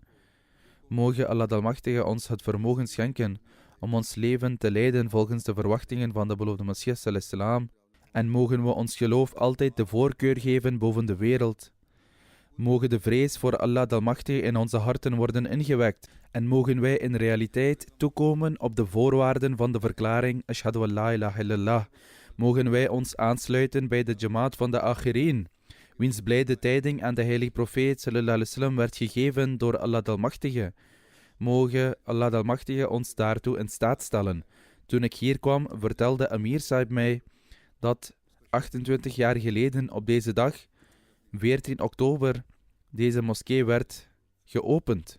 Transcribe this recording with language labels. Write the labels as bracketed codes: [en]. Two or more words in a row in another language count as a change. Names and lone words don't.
[nl] Mogen Allah de Almachtige ons het vermogen schenken om ons leven te leiden volgens de verwachtingen van de beloofde Messias salam, en mogen we ons geloof altijd de voorkeur geven boven de wereld. Mogen de vrees voor Allah de Almachtige in onze harten worden ingewekt en mogen wij in realiteit toekomen op de voorwaarden van de verklaring [ar] أشهد أن لا إله إلا الله. [nl] Mogen wij ons aansluiten bij de Jamaat van de Akhirin, wiens blijde tijding aan de heilige profeet [ar] صلى الله عليه وسلم [nl] werd gegeven door Allah de Almachtige. Mogen Allah de Almachtige ons daartoe in staat stellen. Toen ik hier kwam, vertelde Amir Sahib mij dat 28 jaar geleden op deze dag, 14 oktober, deze moskee werd geopend.